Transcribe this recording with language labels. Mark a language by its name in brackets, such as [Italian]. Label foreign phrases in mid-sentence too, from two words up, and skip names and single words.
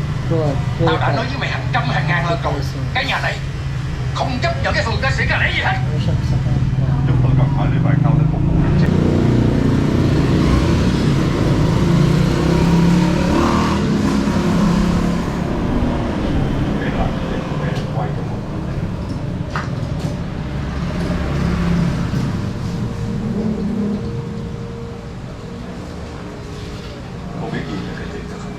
[Vietnamese] squad. Tao đã nói với mày hàng trăm hàng ngàn lần rồi, cái nhà này không chấp nhận cái phường ca sĩ ca lễ gì hết. [Filipino] Barbershop sa kanto. [Vietnamese] Chúng tôi cần phải lấy bài cao để phục vụ được chứ. Để lại để quay cho mọi người. Không biết gì về cái chuyện đó không?